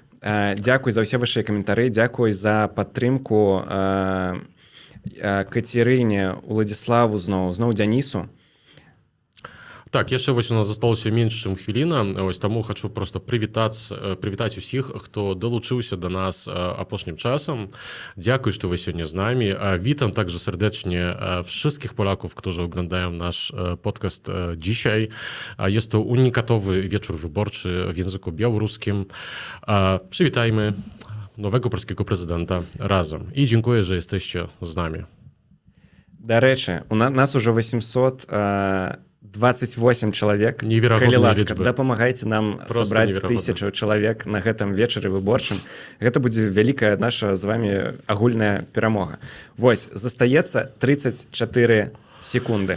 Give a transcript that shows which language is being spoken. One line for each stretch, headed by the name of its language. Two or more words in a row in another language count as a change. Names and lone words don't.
Belarusian: Дзякуй за ўсе вашыя каментары, дзякуй за падтрымку Кацярыне, Уладзіславу, зноў Дзянісу. Так, яшчэ вось у нас засталося менш, чым хвіліна, вось таму хачу проста прывітаць усіх, хто далучыўся да нас апошнім часам. Дзякуй, што вы сёння з намі.
Polish: Witam также serdecznie wszystkich Polaków, którzy oglądają nasz podcast dzisiaj. Jest to unikatowy wieczór wyborczy w języku białoruskim. Przywitajmy nowego polskiego prezydenta razem. I dziękuję, że jesteście z nami.
Belarusian: Дарэчы, у нас уже 828 чалавек. Калі ласка, дапамагайце нам сабраць 1000 чалавек на гэтым вечары выборчым. Гэта будзе вялікая наша з вами агульная перамога. Вось, застаецца 34 секунды.